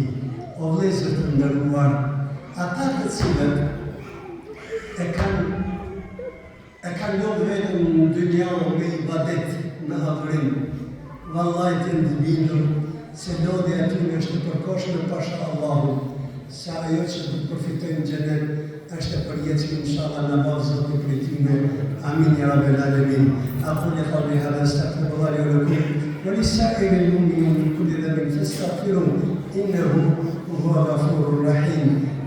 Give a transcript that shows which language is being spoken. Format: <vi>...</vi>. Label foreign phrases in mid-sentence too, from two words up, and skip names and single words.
<sq>O vëllezër të nderuar, ata të cilët e kanë lodhur vetëm në dynja me ibadet, me adhurim, vallahi të ndibindur se lodhja e tyre është e përkohshme pasha Allahut, se ajo që do të përfitojnë në xhenet është e përjetshme inshallah në bazë të pritime.</sq> <ar>آمين يا رب العالمين. أقول قولي هذا أستغفر الله لي ولكم ولسائر المؤمنين من كل ذنب فاستغفروه إنه هو الغفور الرحيم.</ar>